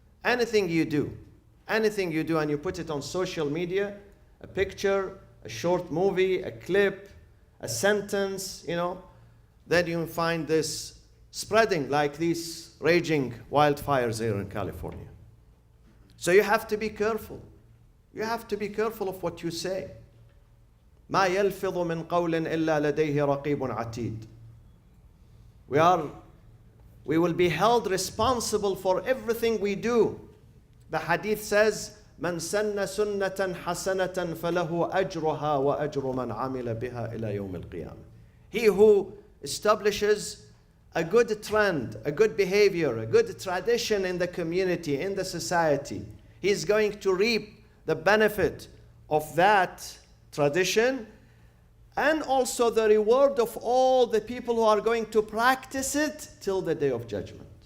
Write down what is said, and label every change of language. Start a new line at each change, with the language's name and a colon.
English: Anything you do and you put it on social media, a picture, a short movie, a clip, a sentence, then you find this spreading like these raging wildfires here in California. So you have to be careful. You have to be careful of what you say.
Arabic: ما يلفظ من قول إلا لديه رقيب عتيد.
English: We will be held responsible for everything we do. The hadith says,
Arabic: من سن سنة حسنة فله أجرها وأجر من عمل بها إلى يوم القيامة.
English: He who establishes a good trend, a good behavior, a good tradition in the community, in the society, he is going to reap the benefit of that tradition, and also the reward of all the people who are going to practice it till the day of judgment.